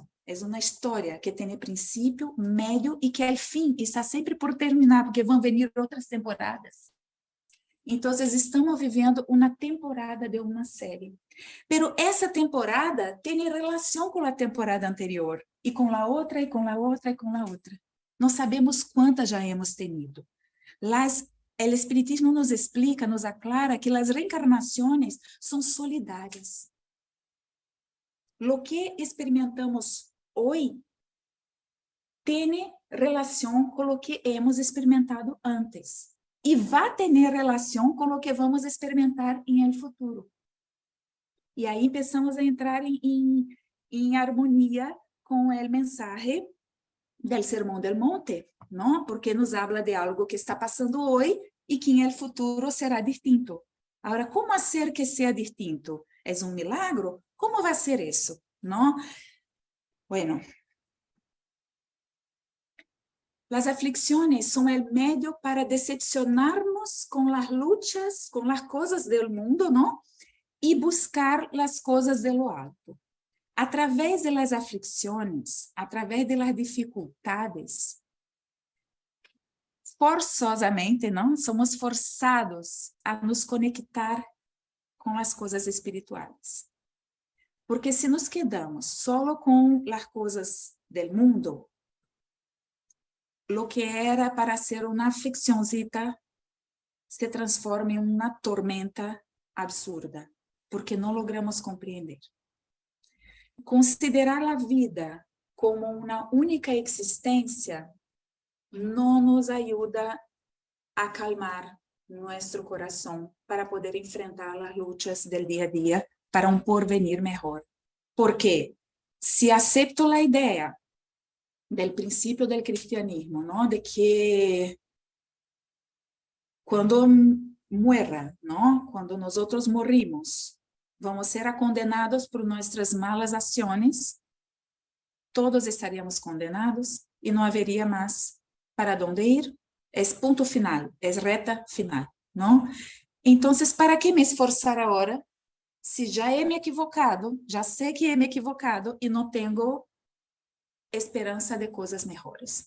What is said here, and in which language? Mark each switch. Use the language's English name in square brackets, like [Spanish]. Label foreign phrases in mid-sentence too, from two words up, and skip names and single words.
[Portuguese] É uma história que tem princípio, meio e que ao fim está sempre por terminar, porque vão vir outras temporadas. Então, estamos vivendo uma temporada de uma série. Pero essa temporada tem relação com a temporada anterior, e com a outra, e com a outra, e com a outra. Não sabemos quantas já [Spanish] hemos tenido. [Portuguese] O Espiritismo nos explica, nos aclara que as reencarnações são solidárias. [Spanish] Lo que experimentamos [Portuguese] hoje tem relação com o que [Spanish] hemos experimentado [Portuguese] antes. E vai ter relação com o que vamos experimentar em [Spanish] el futuro. [Portuguese] E aí começamos a entrar em harmonia com o mensagem del Sermão del Monte, não? Porque nos habla de algo que está passando hoje e que em [Spanish] el futuro [Portuguese] será distinto. Agora, como fazer que seja distinto? É um milagro? Como vai ser isso? Não? [Spanish] Bueno, las aflicciones son el medio para decepcionarnos con las luchas, con las cosas del mundo, ¿no? Y buscar las cosas de lo alto. A través de las aflicciones, a través de las dificultades, [Portuguese] forçosamente, não? Somos forçados a nos conectar com as coisas espirituais. Porque se [Spanish] nos quedamos [Portuguese] solo com as coisas del mundo, [Spanish] lo que [Portuguese] era para ser uma afliccióncita se transforma em uma tormenta absurda, porque não logramos compreender. Considerar a vida como uma única existência não nos ajuda a acalmar nosso coração para poder enfrentar as lutas do dia a dia para um porvenir melhor. Porque se aceito a ideia del princípio del cristianismo, ¿no? De que quando muera, ¿no? Quando [Spanish] nosotros morimos, [Portuguese] vamos ser condenados por [Spanish] nuestras malas [Portuguese] ações, todos estaríamos condenados e não haveria mais para onde ir. É ponto final, é reta final, não? Então, para que me esforçar agora, se já me equivocado, já sei que me equivocado e não tenho esperança de coisas melhores?